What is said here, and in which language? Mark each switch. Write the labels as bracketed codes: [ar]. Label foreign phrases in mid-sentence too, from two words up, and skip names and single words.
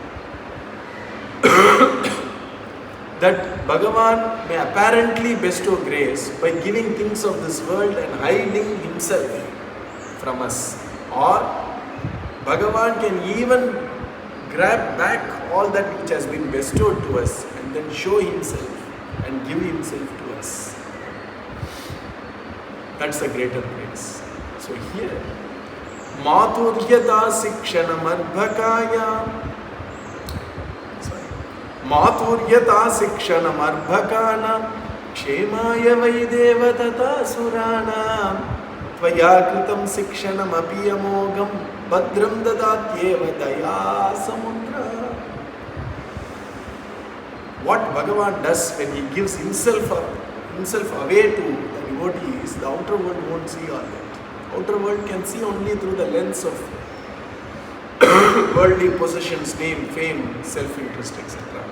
[en] That Bhagavan may apparently bestow grace by giving things of this world and hiding himself from us. Or Bhagavan can even grab back all that which has been bestowed to us and then show himself and give himself to us. That's a greater grace. So here, [sa] माधुर्यत शिक्षणं अर्भकाय. माधुर्यत शिक्षणं अर्भकाण क्षेमाय वैदेव तत सुरण त्वयाकृतं शिक्षणं अपियमोघं भद्रं ददात्येव दया समुद्र. [en] What Bhagavan does when he gives himself away to the devotees, the outer world won't see all that. Outer world can see only through the lens of worldly possessions, name, fame, self-interest, etc.